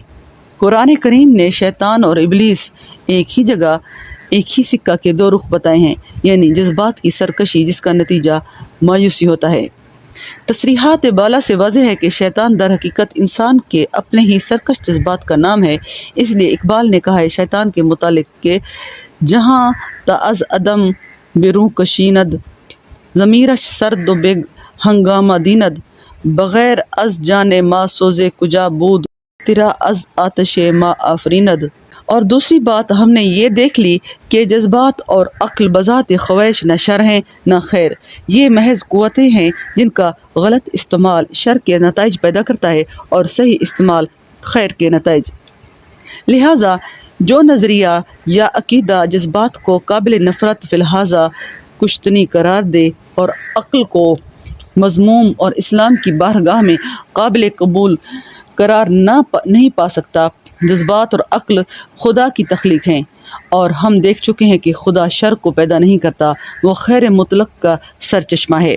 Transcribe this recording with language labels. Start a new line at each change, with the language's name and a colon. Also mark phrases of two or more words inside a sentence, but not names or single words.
Urdu: قرآن کریم نے شیطان اور ابلیس ایک ہی جگہ ایک ہی سکہ کے دو رخ بتائے ہیں، یعنی جذبات کی سرکشی جس کا نتیجہ مایوسی ہوتا ہے۔ تصریحات بالا سے واضح ہے کہ شیطان در حقیقت انسان کے اپنے ہی سرکش جذبات کا نام ہے۔ اس لیے اقبال نے کہا ہے شیطان کے متعلق کہ
Persian: جہاں تا از عدم بیروں کشیند، ضمیرش سرد و بے ہنگامہ دیند، بغیر از جان ما سوزے کجا بود، تیرا از آتش ما آفریند۔
Urdu: اور دوسری بات ہم نے یہ دیکھ لی کہ جذبات اور عقل بذات خواہش نہ شر ہیں نہ خیر، یہ محض قوتیں ہیں جن کا غلط استعمال شر کے نتائج پیدا کرتا ہے اور صحیح استعمال خیر کے نتائج۔ لہٰذا جو نظریہ یا عقیدہ جذبات کو قابل نفرت فی الحاظہ کشتنی قرار دے اور عقل کو مذموم اور اسلام کی بارگاہ میں قابل قبول قرار نہیں پا سکتا، جذبات اور عقل خدا کی تخلیق ہیں، اور ہم دیکھ چکے ہیں کہ خدا شر کو پیدا نہیں کرتا، وہ خیر مطلق کا سرچشمہ ہے۔